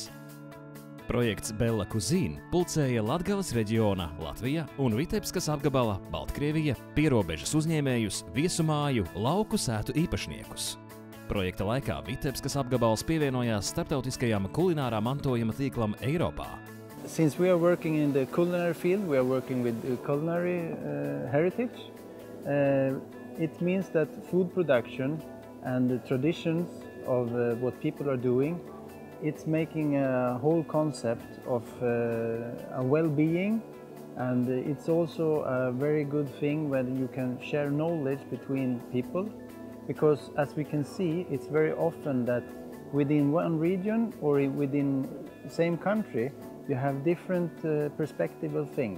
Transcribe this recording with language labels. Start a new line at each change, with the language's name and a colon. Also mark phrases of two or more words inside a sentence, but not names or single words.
Latvian: Projekts Bella Cuisine pulcēja Latgales reģiona Latvija un Vitebskas apgabala Baltkrievija pierobežas uzņēmējus, viesumāju, lauku sētu īpašniekus. Projekta laikā Vitebskas apgabals pievienojās starptautiskajam kulinārā mantojuma tīklam Eiropā.
English: Since we are working in the culinary field, we are working with culinary heritage. It means that food production and the traditions of what people are doing, it's making a whole concept of a well-being, and it's also a very good thing when you can share knowledge between people, because as we can see, it's very often that within one region or within the same country you have different perspective of things.